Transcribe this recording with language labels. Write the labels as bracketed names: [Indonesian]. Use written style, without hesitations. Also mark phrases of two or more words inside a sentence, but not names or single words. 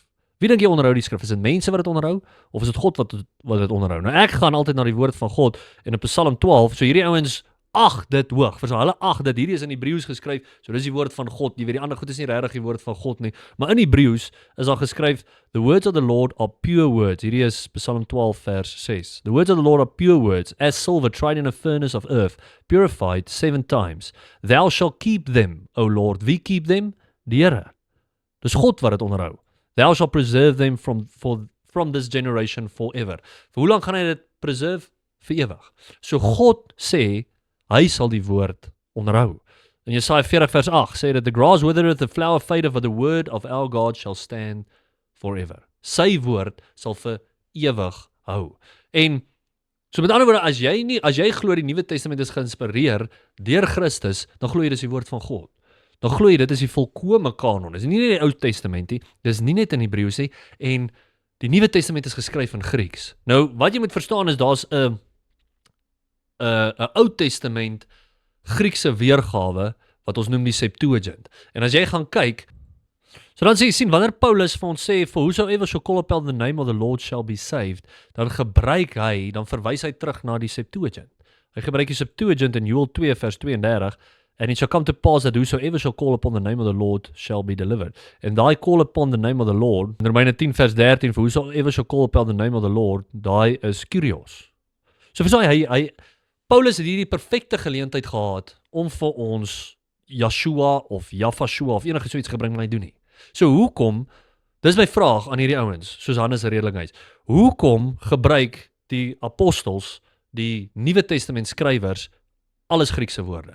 [Afrikaans] Wie dink jy onderhou die skrif? Is dit mense wat dit onderhou of is dit God wat dit onderhou? Nou ek gaan altyd na die woord van God en in Psalm 12, so hierdie ouens ag dit hoog. Verstaan, hulle ag dit hierdie is in Hebreëus geskryf, so dis die woord van God. Jy weet die ander goed is nie regtig die woord van God nie, maar in Hebreëus is daar geskryf [English] the words of the Lord are pure words. [Afrikaans] Hierdie is Psalm 12 vers 6. [English] The words of the Lord are pure words, as silver tried in a furnace of earth, purified 7 times. Thou shalt keep them, O Lord. Wie keep them? [Afrikaans] Die Here. Dis God wat dit onderhou. [English] Thou shalt preserve them from this generation forever. [Afrikaans] Vir hoe lank gaan hy dit preserve? Vir ewig. So God sê, hy sal die woord onderhou. In Jesaja 40 vers 8 sê dat [English] the grass withereth, the flower fadeth, but the word of our God shall stand forever. [Afrikaans] Sy woord sal vir ewig hou. En so met ander woorde, as jy glo die Nuwe Testament is geïnspireer deur Christus, dan glo jy dis die woord van God. Dan glo jy dit is die volkome kanon. Dis nie net die Ou Testament nie, dis nie net in Hebreëus nie, en die Nuwe Testament is geskryf in Grieks. Nou, wat jy moet verstaan is daar's 'n Ou Testament Griekse weergawe wat ons noem die Septuagint. En as jy gaan kyk, so dan sê jy sien, wanneer Paulus vir ons sê, [English] for whosoever shall call upon the name of the Lord shall be saved, [Afrikaans] dan verwys hy terug na die Septuagint. Hy gebruik die Septuagint in Joel 2 vers 32, [English] and it shall come to pass that whosoever shall call upon the name of the Lord shall be delivered. And daai call upon the name of the Lord, in Romeine 10 vers 13, for whosoever shall call upon the name of the Lord, [Afrikaans] daai is Kyrios. So verstaan Paulus het hierdie perfekte geleentheid gehad om vir ons Yeshua of Yafashua of enige so iets gebring, maar hy doen nie. So hoekom, dis my vraag aan hierdie ouens, soos Hannes Redelinghuis, hoekom gebruik die apostels, die Nuwe Testament skrywers, alles Griekse woorde?